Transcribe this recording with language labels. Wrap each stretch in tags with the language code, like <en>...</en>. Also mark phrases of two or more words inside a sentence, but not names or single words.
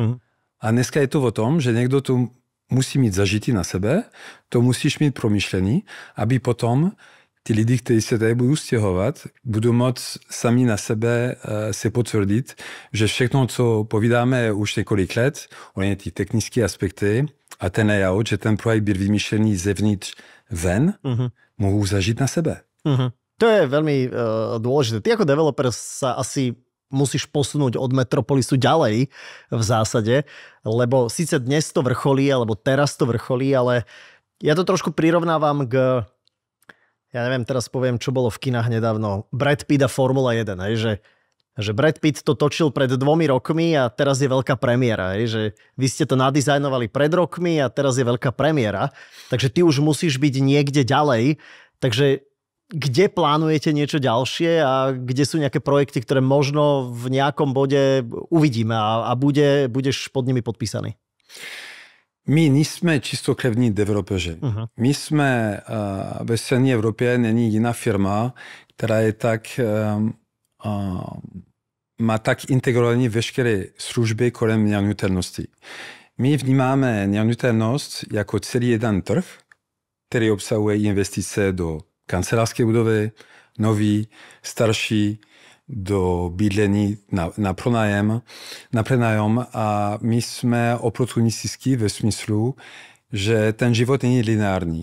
<cs>A dneska je to o tom, že někdo to musí mít zažitý na sebe, to musíš mít promyšlený, aby potom ty lidi, kteří se tady budou stěhovat, budou moct sami na sebe se potvrdit, že všechno, co povídáme už několik let, ohledně ty technické aspekty a ten layout, že ten projekt byl vymýšlený zevnitř ven, mohou zažít na sebe.</cs> <sk>To je veľmi dôležité. Ty ako developer sa asi musíš posunúť od Metropolisu ďalej v zásade, lebo síce dnes to vrcholí, alebo teraz to vrcholí, ale ja to trošku prirovnávam k... Ja neviem, teraz poviem, čo bolo v kinách nedávno. Brad Pitt a Formula 1, že Brad Pitt to točil pred 2 rokmi a teraz je veľká premiéra. Že vy ste to nadizajnovali pred rokmi a teraz je veľká premiéra. Takže ty už musíš byť niekde ďalej. Takže kde plánujete niečo ďalšie a kde sú nejaké projekty, ktoré možno v nejakom bode uvidíme a budeš pod nimi podpísaný?</sk> <cs>My nejsme čistokrevní developeři. My jsme ve střední Evropě, není jiná firma, která je tak, má tak integrované veškeré služby kolem neanutelnosti. My vnímáme neanutelnost jako celý jeden trh, který obsahuje investice do kancelářské budovy, nový, starší, do bydlení na pronájem a my jsme oportunistický ve smyslu, že ten život není lineární.</cs>